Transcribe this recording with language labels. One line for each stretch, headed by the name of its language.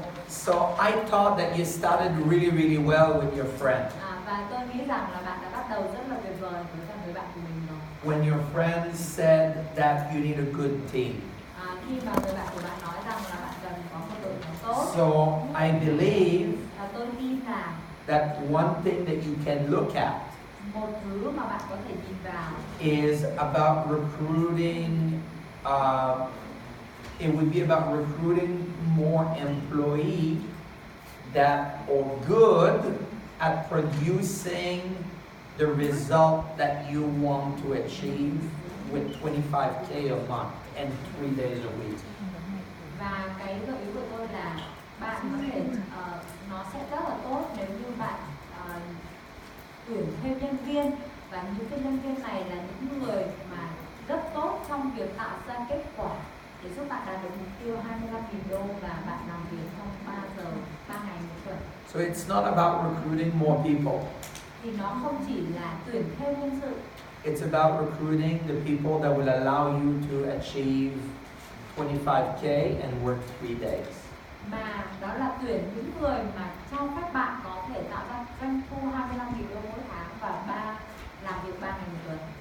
English: So I thought that you started really, really well with your friend.
Vietnamese: Và tôi nghĩ rằng là bạn đã bắt đầu rất là tuyệt vời với cả người bạn của mình rồi.
English: When your friend said that you need a good team.
Vietnamese: Khi mà người bạn của bạn nói rằng là bạn cần có một đội nhóm tốt.
English: So I believe
Vietnamese: Tôi tin rằng
English: that one thing that you can look at
Vietnamese: một thứ mà bạn có thể nhìn vào
English: is about recruiting. It would be about recruiting more employees that are good at producing the result that you want to achieve with 25K a month and 3 days a week.
Vietnamese: và cái gợi ý của tôi là bạn có thể nó sẽ rất là tốt nếu như bạn tuyển thêm nhân viên, và những cái nhân viên này là những người mà rất tốt trong việc tạo ra kết quả để giúp bạn đạt được mục tiêu $25.000 và bạn làm việc trong 3 giờ 3 ngày một tuần.
English: So it's not about recruiting more people.
Vietnamese: Thì nó không chỉ là tuyển thêm nhân sự,
English: It's about recruiting the people that will allow you to achieve 25K and work 3 days.
Vietnamese: mà đó là tuyển những người mà cho phép bạn có thể tạo ra doanh thu $25.000 mỗi tháng và làm việc 3 ngày một tuần.